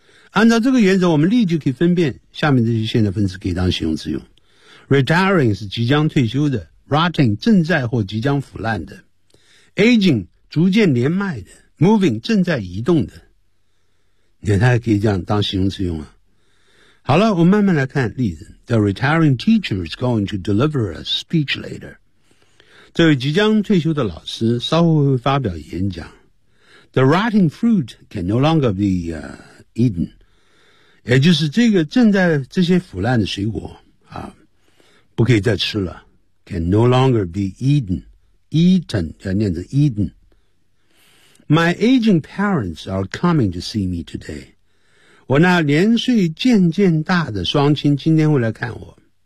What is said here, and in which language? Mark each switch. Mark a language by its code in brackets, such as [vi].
[zh] 按照这个原则，我们立即可以分辨下面这些现在分词可以当形容词用。 Retiring 是即将退休的， Rotting 正在或即将腐烂的， Aging 逐渐年迈的， Moving 正在移动的，你看它还可以这样当形容词用啊。好了，我们慢慢来看例子。 [en] The retiring teacher is going to deliver a speech later. [zh] 这位即将退休的老师稍后会发表演讲。 [en] The rotting fruit can no longer be eaten. [zh] 也就是这个正在这些腐烂的水果啊，不可以再吃了。 [en] Can no longer be eaten. Eaten [zh] 要念成 [en] eaten. My aging parents are coming to see me today. [zh] 我那年岁渐渐大的双亲今天会来看我。